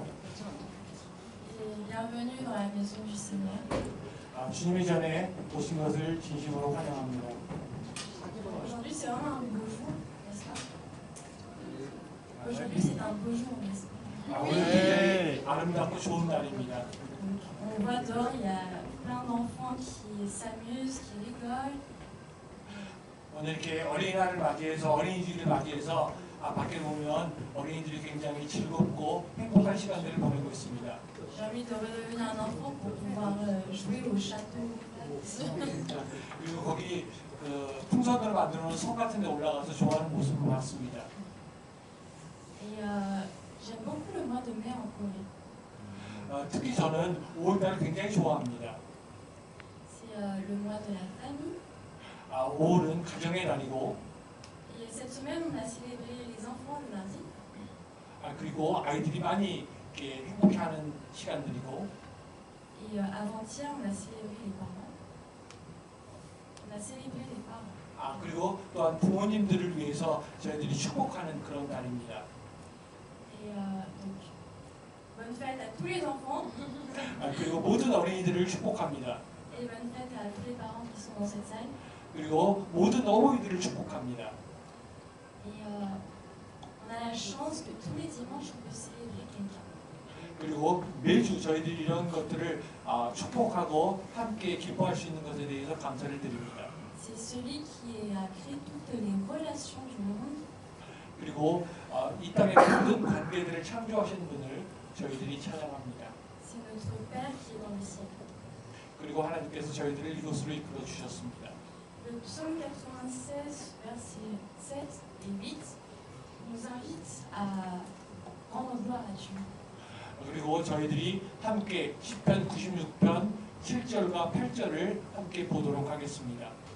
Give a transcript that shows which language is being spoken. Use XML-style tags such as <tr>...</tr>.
<fr>et bienvenue dans la maison du Seigneur.</fr> <ko>주님의 전에 오신 것을 진심으로 환영합니다.</ko> <fr>Aujourd'hui c'est vraiment un beau jour, n'est-ce pas? Aujourd'hui c'est un beau jour, n'est-ce pas?</fr> <ko>오늘 굉장히 아름답고 좋은 날입니다.</ko> <fr>On voit dehors, il y a plein d'enfants qui s'amusent, qui rigolent.</fr> <ko>오늘 이렇게 어린이날을 맞이해서 어린이집을 맞이해서 밖에 보면 어린이들이 굉장히 즐겁고 행복한 시간들을 보내고 있습니다.</ko> <fr>J'ai envie de redevenir un enfant pour pouvoir jouer au château.</fr> <ko>그리고 거기 풍선으로 만들어 놓은 성 같은 데 올라가서 좋아하는 모습을 봤습니다.</ko> <fr>Et j'aime beaucoup le mois de mai en Corée.</fr> <ko>특히 저는 5월달을 굉장히 좋아합니다.</ko> <fr>C'est le mois de la famille.</fr> <ko>5월은 가정의 날이고</ko> <fr>Et cette semaine, on a célébré les enfants le mardi.</fr> <ko>그리고 아이들이 많이 이렇게 행복해하는 시간들이고</ko> <fr>Et avant-hier, on a célébré les parents. On a célébré les parents.</fr> <ko>그리고 또한 부모님들을 위해서 저희들이 축복하는 그런 날입니다.</ko> <fr>Et donc, bonne fête à tous les enfants.</fr> <ko>그리고 모든 어린이들을 축복합니다.</ko> <fr>Et bonne fête à tous les parents qui sont dans cette salle.</fr> <ko>그리고 모든 어머니들을 축복합니다.</ko> <fr>Et on a la chance que tous les dimanches, on peut célébrer quelqu'un.</fr> <ko>그리고 매주 저희들이 이런 것들을 축복하고 함께 기뻐할 수 있는 것에 대해서 감사를 드립니다.</ko> <fr>C'est celui qui a créé toutes les relations du monde.</fr> <ko>그리고 이 땅의 모든 관계들을 창조하신 분을 저희들이 찬양합니다.</ko> <fr>C'est notre Père qui est dans le ciel.</fr> <ko>그리고 하나님께서 저희들을 이곳으로 이끌어 주셨습니다.</ko> <fr>Le psaume 96, versets 7 et 8 nous invite à rendre gloire à Dieu.</fr> <ko>그리고 저희들이 함께 10편 96편 7절과 8절을 함께 보도록 하겠습니다.</ko>